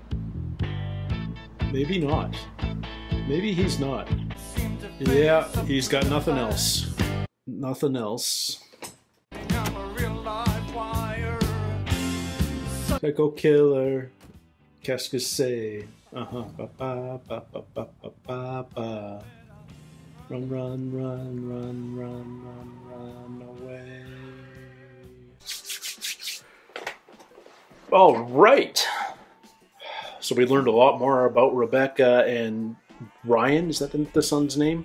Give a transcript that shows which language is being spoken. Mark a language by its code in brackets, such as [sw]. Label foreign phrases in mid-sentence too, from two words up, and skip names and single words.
[en] Maybe not. Maybe he's not. Yeah, he's got nothing else. Nothing else. Psycho killer. [fr] Qu'est-ce que c'est? Uh-huh. Ba ba ba ba ba ba ba ba. [en] Run, run, run, run, run, run, run away. All right. So we learned a lot more about Rebecca and Ryan. Is that the son's name?